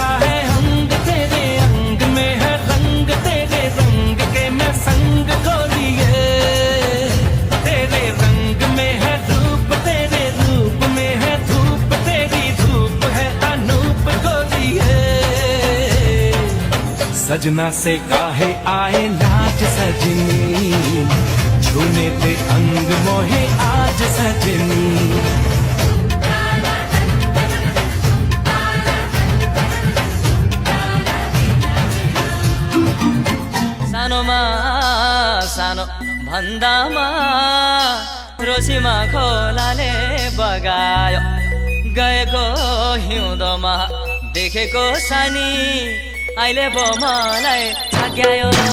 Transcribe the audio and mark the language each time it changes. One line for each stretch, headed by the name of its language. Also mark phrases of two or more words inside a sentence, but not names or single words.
Hindi: है अंग तेरे अंग में है रंग तेरे रंग के मैं संग को लिए तेरे रंग में है रूप तेरे रूप में है धूप तेरी धूप है अनूप को लिए सजना से काहे आए लाज सजनी छूने ते अंग मोहे आज सजनी
Nepali: सानोमा सानो भन्दामा रोसीमा खोलाले बगायो गएको हिउँदोमा देखेको सानी अहिले पो मलाई छाक्यायो